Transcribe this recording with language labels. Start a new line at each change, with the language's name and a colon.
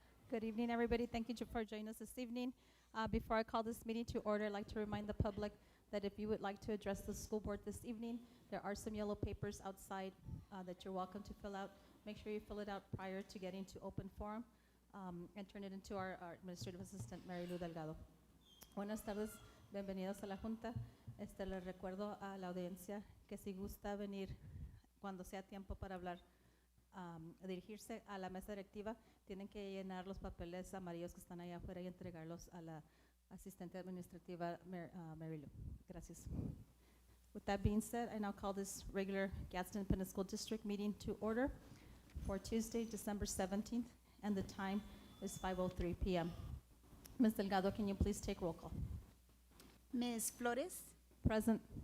English: Good evening, everybody. Thank you for joining us this evening. Before I call this meeting to order, I'd like to remind the public that if you would like to address the school board this evening, there are some yellow papers outside that you're welcome to fill out. Make sure you fill it out prior to getting to open forum and turn it into our administrative assistant, Mary Lou Delgado.
Spanish: Buenas tardes, bienvenidos a la junta. Les recuerdo a la audiencia que si gusta venir cuando sea tiempo para hablar, dirigirse a la mesa directiva, tienen que llenar los papeles amarillos que están allá afuera y entregarlos a la asistente administrativa Mary Lou. Gracias.
English: With that being said, I now call this regular Gadsden Independent School District meeting to order for Tuesday, December 17th, and the time is 5:03 p.m. Ms. Delgado, can you please take roll call? Ms. Flores, Present.